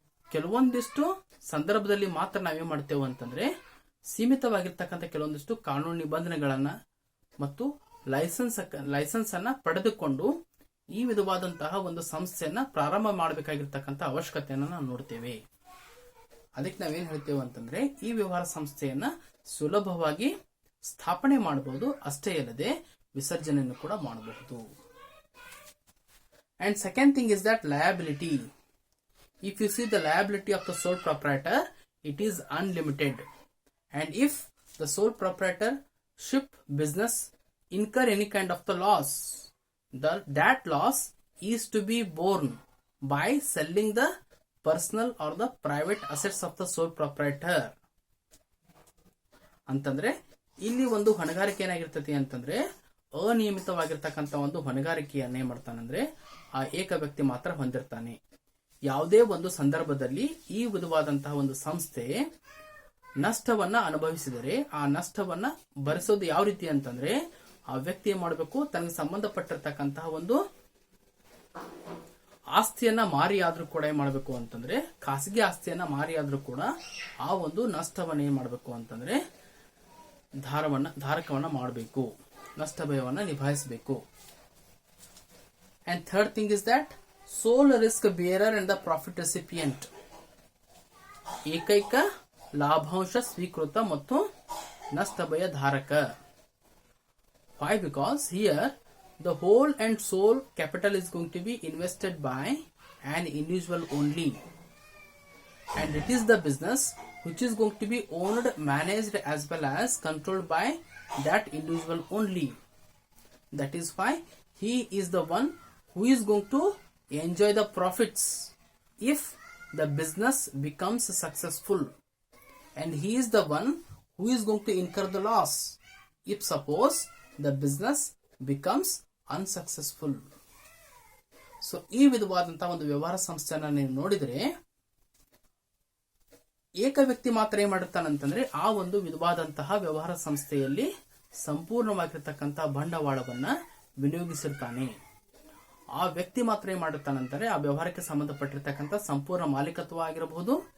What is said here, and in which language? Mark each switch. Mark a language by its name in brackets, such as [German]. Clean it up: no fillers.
[Kannada] ಕೆಲವೊಂದಿಷ್ಟು ಸಂದರ್ಭದಲ್ಲಿ ಮಾತ್ರ ನಾವೇನ್ ಮಾಡ್ತೇವೆ ಅಂತಂದ್ರೆ ಸೀಮಿತವಾಗಿರ್ತಕ್ಕಂಥ ಕೆಲವೊಂದಿಷ್ಟು ಕಾನೂನು ನಿಬಂಧನೆಗಳನ್ನ ಮತ್ತು ಲೈಸೆನ್ಸ್ ಅನ್ನ ಪಡೆದುಕೊಂಡು ಈ ವಿಧವಾದಂತಹ ಒಂದು ಸಂಸ್ಥೆಯನ್ನ ಪ್ರಾರಂಭ ಮಾಡಬೇಕಾಗಿರ್ತಕ್ಕಂಥ ಅವಶ್ಯಕತೆಯನ್ನ ನಾವು ನೋಡ್ತೇವೆ. ಅದಕ್ಕೆ ನಾವೇನ್ ಹೇಳ್ತೇವೆ ಅಂತಂದ್ರೆ ಈ ವ್ಯವಹಾರ ಸಂಸ್ಥೆಯನ್ನ ಸುಲಭವಾಗಿ ಸ್ಥಾಪನೆ ಮಾಡಬಹುದು. ಅಷ್ಟೇ ಅಲ್ಲದೆ ವಿಸರ್ಜನೆಯನ್ನು ಕೂಡ ಮಾಡಬಹುದು. [English] And second thing is that liability. If you see the liability of the sole proprietor, it is unlimited. And if the sole proprietorship business incur any kind of the loss, that loss is to be borne by selling the personal or the private assets of the sole proprietor. [Kannada] ಅಂತಂದ್ರೆ ಇಲ್ಲಿ ಒಂದು ಹೊಣೆಗಾರಿಕೆ ಏನಾಗಿರ್ತತಿ ಅಂತಂದ್ರೆ ಅನಿಯಮಿತವಾಗಿರ್ತಕ್ಕಂಥ ಒಂದು ಹೊಣೆಗಾರಿಕೆಯನ್ನ ಏನ್ ಮಾಡ್ತಾನಂದ್ರೆ ಆ ಏಕ ವ್ಯಕ್ತಿ ಮಾತ್ರ ಹೊಂದಿರ್ತಾನೆ. ಯಾವುದೇ ಒಂದು ಸಂದರ್ಭದಲ್ಲಿ ಈ ವಿಧವಾದಂತಹ ಒಂದು ಸಂಸ್ಥೆ ನಷ್ಟವನ್ನ ಅನುಭವಿಸಿದರೆ ಆ ನಷ್ಟವನ್ನ ಭರಿಸೋದು ಯಾವ ರೀತಿ ಅಂತಂದ್ರೆ ಆ ವ್ಯಕ್ತಿ ಏನ್ ಮಾಡಬೇಕು, ತನಗೆ ಸಂಬಂಧಪಟ್ಟಿರ್ತಕ್ಕಂತಹ ಒಂದು ಆಸ್ತಿಯನ್ನ ಮಾರಿ ಆದ್ರೂ ಕೂಡ ಏನ್ ಮಾಡಬೇಕು ಅಂತಂದ್ರೆ ಖಾಸಗಿ ಆಸ್ತಿಯನ್ನ ಮಾರಿ ಆದ್ರೂ ಕೂಡ ಆ ಒಂದು ನಷ್ಟವನ್ನ ಏನ್ ಮಾಡಬೇಕು ಅಂತಂದ್ರೆ ಧಾರಕವನ್ನ ಮಾಡಬೇಕು, ನಷ್ಟ ಭಯವನ್ನ ನಿಭಾಯಿಸಬೇಕು. [English] and third thing is that sole risk bearer and the profit recipient [Kannada] ಏಕೈಕ ಲಾಭಾಂಶ ಸ್ವೀಕೃತ ಮತ್ತು ನಷ್ಟ ಭಯ ಧಾರಕ. [English] Why? Because here the whole and sole capital is going to be invested by an individual only, and it is the business which is going to be owned, managed as well as controlled by that individual only. That is why he is the one who is going to enjoy the profits if the business becomes successful, and he is the one who is going to incur the loss if suppose the business becomes unsuccessful. [Kannada] So ಈ ವಿಧವಾದಂತಹ ಒಂದು ವ್ಯವಹಾರ ಸಂಸ್ಥೆಯನ್ನ ನೀವು ನೋಡಿದ್ರೆ ಏಕ ವ್ಯಕ್ತಿ ಮಾತ್ರ ಏನ್ ಮಾಡಿರ್ತಾನಂತಂದ್ರೆ ಆ ಒಂದು ವಿಧವಾದಂತಹ ವ್ಯವಹಾರ ಸಂಸ್ಥೆಯಲ್ಲಿ ಸಂಪೂರ್ಣವಾಗಿರ್ತಕ್ಕಂತಹ ಬಂಡವಾಳವನ್ನ ವಿನಿಯೋಗಿಸಿರ್ತಾನೆ. ಆ ವ್ಯಕ್ತಿ ಮಾತ್ರ ಏನ್ ಮಾಡಿರ್ತಾನಂತಾರೆ ಆ ವ್ಯವಹಾರಕ್ಕೆ ಸಂಬಂಧಪಟ್ಟಿರ್ತಕ್ಕಂಥ ಸಂಪೂರ್ಣ ಮಾಲೀಕತ್ವ ಆಗಿರಬಹುದು.